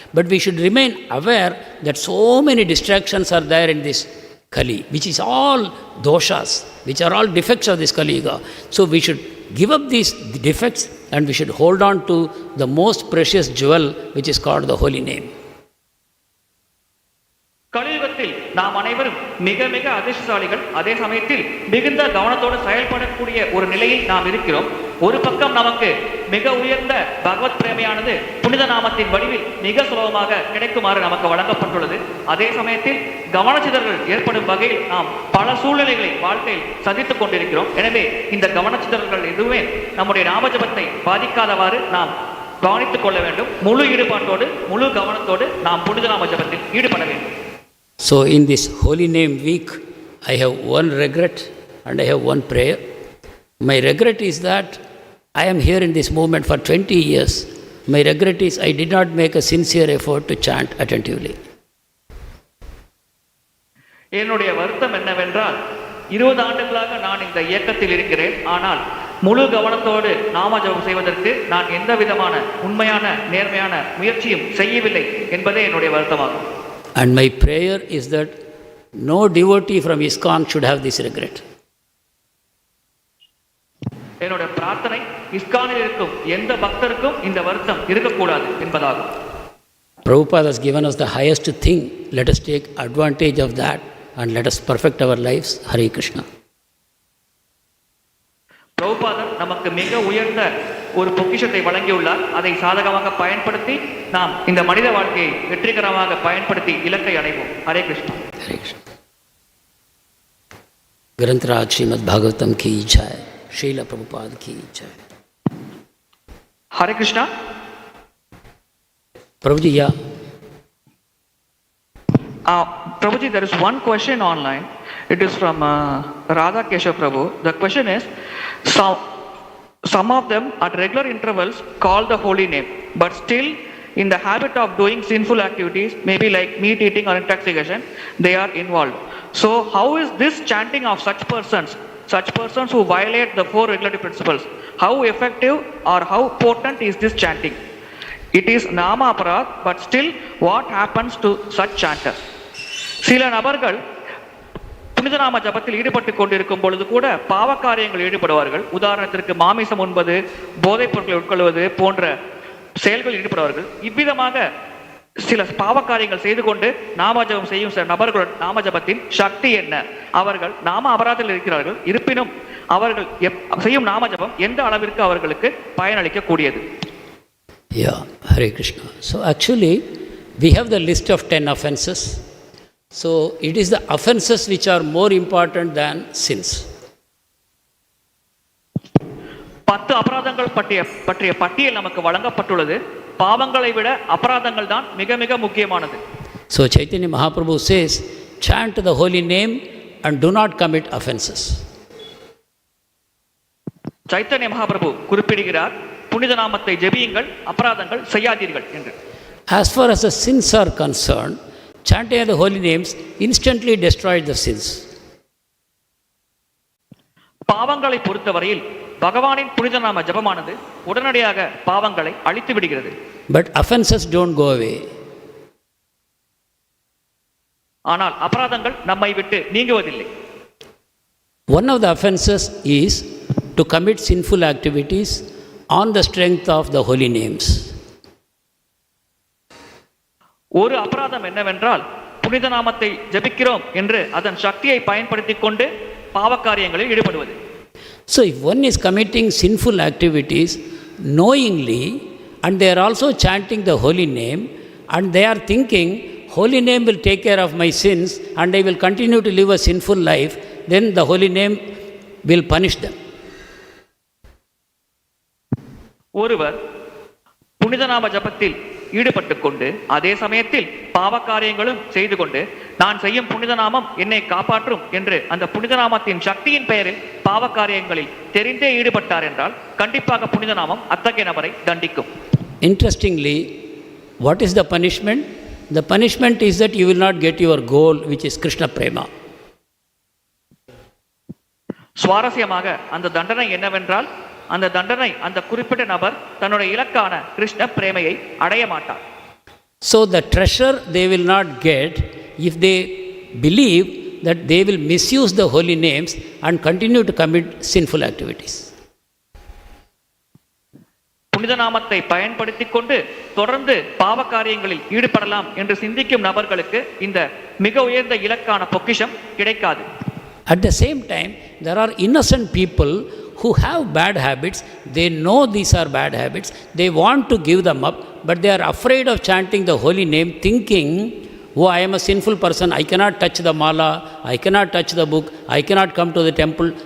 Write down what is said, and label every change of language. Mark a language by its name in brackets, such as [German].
[English] But we should remain aware that so many distractions are there in this Kali, which is all doshas, which are all defects of this Kali Yuga. So we should give up these defects and we should hold on to the most precious jewel, which is called the holy name. [Tamil] கலியுகத்தில் நாம் அனைவரும் மிக மிக அதிர்ஷ்டசாலிகள். அதே சமயத்தில் மிகுந்த கவனத்தோடு செயல்படக்கூடிய ஒரு நிலையில் நாம் இருக்கிறோம். ஒரு பக்கம் நமக்கு மிக உயர்ந்த பகவத் பிரேமையானது புனித நாமத்தின் வடிவில் மிக சுலபமாக கிடைக்குமாறு நமக்கு வழங்கப்பட்டுள்ளது. அதே சமயத்தில் கவனச்சிதறல்கள் ஏற்படும் வகையில் நாம் பல சூழ்நிலைகளை வாழ்க்கையில் சந்தித்துக் கொண்டிருக்கிறோம். எனவே இந்த கவனச்சிதறல்கள் எதுவுமே நம்முடைய நாமஜபத்தை பாதிக்காதவாறு நாம் கவனித்துக் கொள்ள வேண்டும். முழு ஈடுபாட்டோடு முழு கவனத்தோடு நாம் புனித நாம ஜபத்தில் ஈடுபட வேண்டும். [English] So in this holy name week, I have one regret and I have one prayer. My regret is that I am here in this movement for 20 years. My regret is I did not make a sincere effort to chant attentively. [Tamil] என்னுடைய வருத்தம் என்னவென்றால் 20 ஆண்டுகளாக நான் இந்த இயக்கத்தில் இருக்கிறேன். ஆனால் முழு கவனத்தோடு நாம ஜபம் செய்வதற்கு நான் எந்த விதமான உண்மையான நேர்மையான முயற்சியும் செய்யவில்லை என்பதே என்னுடைய வருத்தமாகும். [English] And my prayer is that no devotee from ISKCON should have this regret. [Tamil] என்னுடைய பிரார்த்தனை இஸ்கானில் இருக்கும் எந்த பக்தருக்கும் இந்த வருத்தம் இருக்கக்கூடாது என்பதாகும். [English] Prabhupada has given us the highest thing. Let us take advantage of that and let us perfect our lives. Hare Krishna. [Tamil] பிரபுபாதர் நமக்கு மிக உயர்ந்த ஒரு பொக்கிஷத்தை வழங்கியுள்ளார். அதை சாதகமாக பயன்படுத்தி நாம் இந்த மனித வாழ்க்கையை வெற்றிகரமாக பயன்படுத்தி இலக்கை அடைவோம். ஹரே கிருஷ்ணா. ஹரே கிருஷ்ணா. [Hindi] ग्रंथराज श्रीमद् भागवतम की जय. श्रील प्रभुपाद की जय. हरे Krishna. [English] Prabhuji, yeah. Prabhuji, there is one question online. It is from Radha Keshav Prabhu. The question is, some of them at regular intervals call the holy name, but still in the habit of doing sinful activities, maybe like meat eating or intoxication, they are involved. So how is this chanting of such persons who violate the 4 regulative principles, how effective or how potent is this chanting? It is nama aparad, but still what happens to such chanters? [Tamil] சில நபர்கள் புனித நாம ஜபத்தில் ஈடுபட்டு கொண்டிருக்கும் பொழுது கூட பாவ காரியங்கள் ஈடுபடுவார்கள். உதாரணத்திற்கு மாமிசம் உண்பது, போதைப் பொருட்களை உட்கொள்வது போன்ற செயல்களில் ஈடுபடுவார்கள். இவ்விதமாக சில பாவ காரியங்கள் செய்து கொண்டு நாம ஜபம் செய்யும் சில நபர்களுடன் நாம ஜபத்தின் சக்தி என்ன? அவர்கள் நாம அபராதத்தில் இருக்கிறார்கள். இருப்பினும் அவர்கள் செய்யும் நாம ஜபம் எந்த அளவிற்கு அவர்களுக்கு பயனளிக்க கூடியது? [English] Yeah, Hare Krishna. So actually we have the list of 10 offenses. So it is the offenses which are more important than sins. [Tamil] 10 அபராதங்கள் பற்றிய பட்டியல் நமக்கு வழங்கப்பட்டுள்ளது. பாவங்களை விட அபராதங்கள் தான் மிக மிக முக்கியமானது. [English] So Chaitanya Mahaprabhu says, chant the holy name and do not commit offenses. [Tamil] Chaitanya Mahaprabhu குறிப்பிடுகிறார், புனித நாமத்தை ஜெபியுங்கள், அபராதங்கள் செய்யாதீர்கள் என்று. [English] As far as the sins are concerned, chanting the holy names instantly destroys the sins. [Tamil] பாவங்களை பொறுத்தவரையில் பகவானின் புனித நாம ஜபமானது உடனடியாக பாவங்களை அழித்து விடுகிறது. [English] But offenses don't go away. [Tamil] ஆனால் அபராதங்கள் நம்மை விட்டு நீங்குவதில்லை. [English] One of the offenses is to commit sinful activities on the strength of the holy names. [Tamil] ஒரு அபராதம் என்னவென்றால் புனித நாமத்தை ஜபிக்கிறோம் என்று அதன் சக்தியை பயன்படுத்திக் கொண்டு பாவக்காரியங்களில் ஈடுபடுவது. [English] So if one is committing sinful activities knowingly and they are also chanting the holy name and they are thinking holy name will take care of my sins and I will continue to live a sinful life, then the holy name will punish them. [Tamil] ஒருவர் புனித நாம ஜபத்தில் ஈடுபட்டு கொண்டு அதே சமயத்தில் பாவக்காரியங்களும் செய்து கொண்டு நான் செய்யும் புனித நாமம் என்னை காப்பாற்றும் என்று அந்த புனித நாமத்தின் சக்தியின் பெயரில் பாவக்காரியங்களில் தெரிந்தே ஈடுபட்டார் என்றால் கண்டிப்பாக புனித நாமம் அத்தகைய நபரை தண்டிக்கும். [English] Interestingly, what is the punishment? The punishment is that you will not get your goal, which is Kṛṣṇa prema. [Tamil] சுவாரஸ்யமாக அந்த தண்டனை என்னவென்றால் அந்த தண்டனை அந்த குறிப்பிட்ட நபர் தன்னுடைய இலக்கான கிருஷ்ண பிரேமையை அடைய மாட்டார். [English] So the treasure they will not get if they believe that they will misuse the holy names and continue to commit sinful activities. [Tamil] புனித நாமத்தை பயன்படுத்திக் கொண்டு தொடர்ந்து பாவக்காரியங்களில் ஈடுபடலாம் என்று சிந்திக்கும் நபர்களுக்கு இந்த மிக உயர்ந்த இலக்கான பொக்கிஷம் கிடைக்காது. [English] At the same time, there are innocent people who have bad habits. They know these are bad habits. They want to give them up, but they are afraid of chanting the holy name, thinking, oh, I am a sinful person. I cannot touch the mala. I cannot touch the book. I cannot come to the temple.